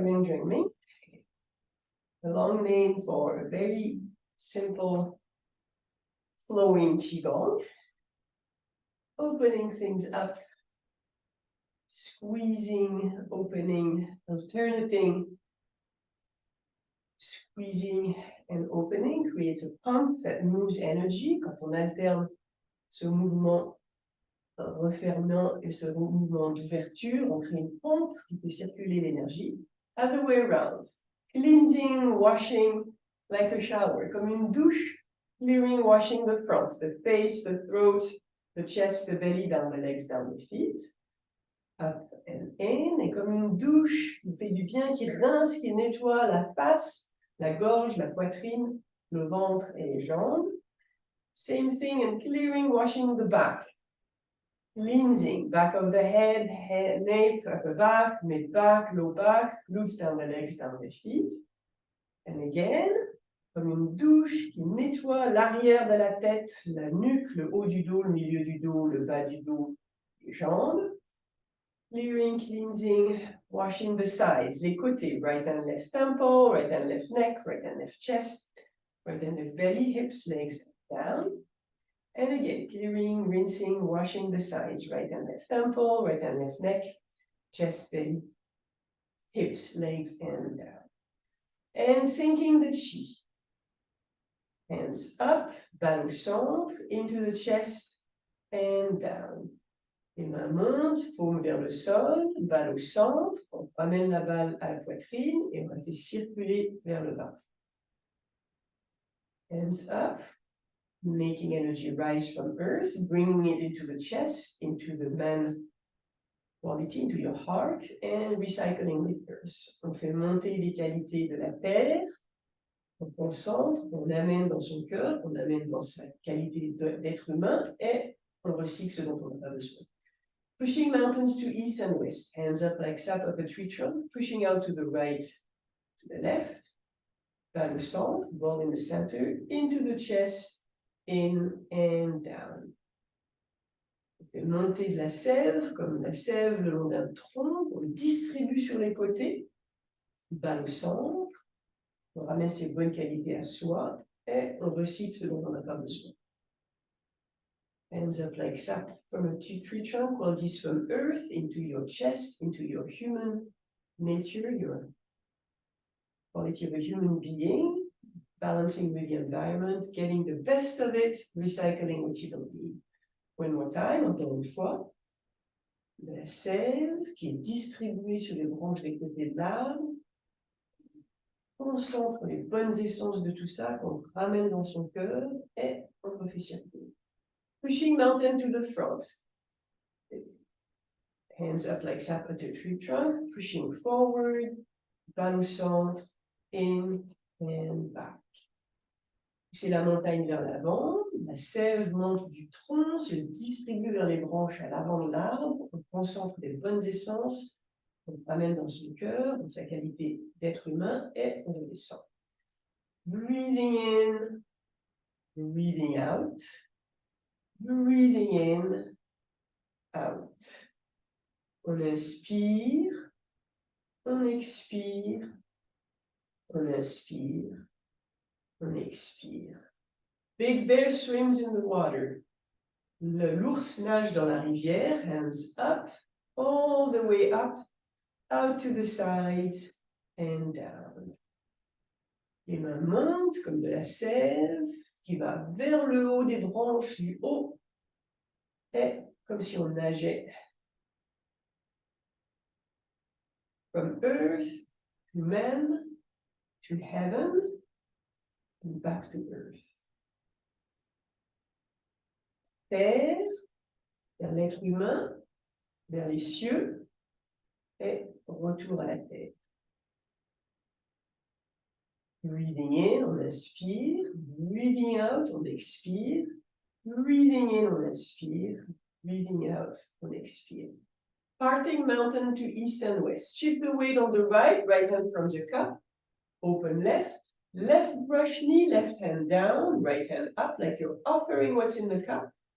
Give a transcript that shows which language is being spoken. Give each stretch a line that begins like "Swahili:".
English: Yang Jwing-Ming, a long name for a very simple flowing QiGong, opening things up, squeezing, opening, alternating, squeezing and opening creates a pump that moves energy.
French: Quand on alterne ce mouvement refermant et ce mouvement d'ouverture, on crée une pompe qui fait circuler l'énergie.
English: Other way around, cleansing, washing like a shower,
French: comme une douche,
English: clearing, washing the front, the face, the throat, the chest, the belly, down the legs, down the feet. Up and in,
French: et comme une douche qui fait du bien, qui rince, qui nettoie la face, la gorge, la poitrine, le ventre et les jambes.
English: Same thing in clearing, washing the back. Cleansing, back of the head, nape, upper back, mid back, low back, glutes down the legs, down the feet. And again,
French: comme une douche qui nettoie l'arrière de la tête, la nuque, le haut du dos, le milieu du dos, le bas du dos, les jambes.
English: Clearing, cleansing, washing the sides,
French: les côtés,
English: right and left temple, right and left neck, right and left chest, right and left belly, hips, legs down. And again, clearing, rinsing, washing the sides, right and left temple, right and left neck, chest, belly, hips, legs, and down. And sinking the chi. Hands up,
French: balle au centre,
English: into the chest, and down.
French: Les mains montent, paume vers le sol, balle au centre, on ramène la balle à la poitrine et on la fait circuler vers le bas.
English: Hands up, making energy rise from earth, bringing it into the chest, into the man quality, into your heart, and recycling with earth.
French: On fait monter les qualités de la terre, on concentre, on amène dans son cœur, on amène dans sa qualité d'être humain et on recycle ce dont on n'a pas besoin.
English: Pushing mountains to east and west, hands up like sap up a tree trunk, pushing out to the right, to the left,
French: balle au centre,
English: ball in the center, into the chest, in and down.
French: On fait monter de la sève, comme la sève le long d'un tronc, on le distribue sur les côtés, balle au centre, on ramène ses bonnes qualités à soi, et on recycle ce dont on n'a pas besoin.
English: Hands up like sap from a tree trunk, qualities from earth into your chest, into your human nature, your quality of a human being. balancing with the environment, getting the best of it, recycling what you don't need. One more time,
French: encore une fois. De la sève qui est distribuée sur les branches des côtés de l'arbre. Concentre les bonnes essences de tout ça qu'on ramène dans son cœur et on refait circuler.
English: Pushing mountain to the front. Hands up like sap at the tree trunk, pushing forward,
French: bas au centre,
English: in and back.
French: Poussez la montagne vers l'avant, la sève monte du tronc, se distribue vers les branches à l'avant de l'arbre, on concentre les bonnes essences, on ramène dans son cœur, dans sa qualité d'être humain, et on redescend.
English: Breathing in, breathing out, breathing in, out.
French: On inspire, on expire, on inspire, on expire.
English: Big bear swims in the water.
French: L'ours nage dans la rivière,
English: hands up, all the way up, out to the sides and down.
French: Les mains montent comme de la sève qui va vers le haut des branches du haut, et comme si on nageait.
English: From earth to man, to heaven, and back to earth.
French: Terre, vers l'être humain, vers les cieux, et retour à la terre.
English: Breathing in,
French: on inspire.
English: Breathing out,
French: on expire.
English: Breathing in,
French: on inspire.
English: Breathing out,
French: on expire.
English: Parting mountain to east and west. Shift the weight on the right, right hand from the cup. Open left, left brush knee, left hand down, right hand up, like you're offering what's in the cup.